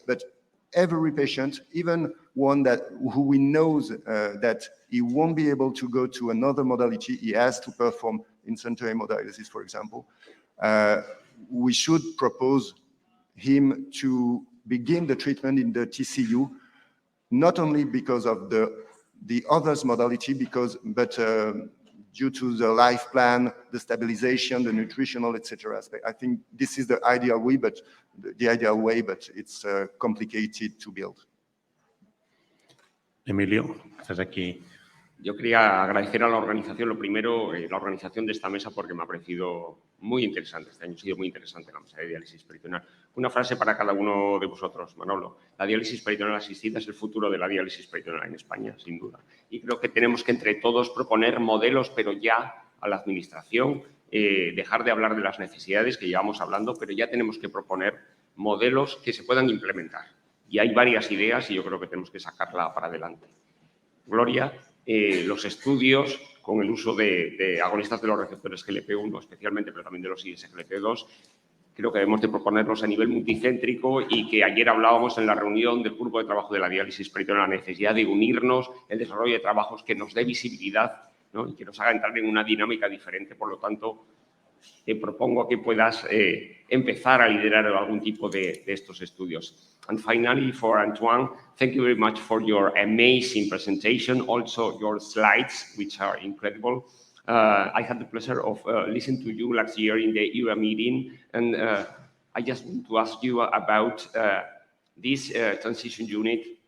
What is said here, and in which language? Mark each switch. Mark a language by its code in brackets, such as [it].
[en] But every patient, even one who we knows that he won't be able to go to another modality, he has to perform in-center hemodialysis, for example, we should propose him to begin the treatment in the TCU, not only because of the others modality, but due to the life plan, the stabilization, the nutritional, etc. aspect. I think this is the ideal way, but it's complicated to build. [es] Emilio, estás aquí. Yo quería agradecer a la organización, lo primero, la organización de esta mesa, porque me ha parecido muy interesante. Este año ha sido muy interesante la mesa de diálisis peritoneal. Una frase para cada uno de vosotros, Manolo. La diálisis peritoneal asistida es el futuro de la diálisis peritoneal en España, sin duda. Y creo que tenemos que entre todos proponer modelos, pero ya a la administración, dejar de hablar de las necesidades que llevamos hablando, pero ya tenemos que proponer modelos que se puedan implementar. Y hay varias ideas y yo creo que tenemos que sacarla para adelante. Gloria, los estudios con el uso de agonistas de los receptores GLP-1 especialmente, pero también de los ISGLP-2, creo que debemos de proponerlos a nivel multicéntrico y que ayer hablábamos en la reunión del grupo de trabajo de la diálisis peritoneal, la necesidad de unirnos, el desarrollo de trabajos que nos dé visibilidad, ¿no? Y que nos haga entrar en una dinámica diferente. Por lo tanto, te propongo que puedas empezar a liderar algún tipo de estos estudios. [en] And finally, for Antoine, thank you very much for your amazing presentation, also your slides, which are incredible. I had the pleasure of listening to you last year in the ERA meeting, and I just want to ask you about this transition unit.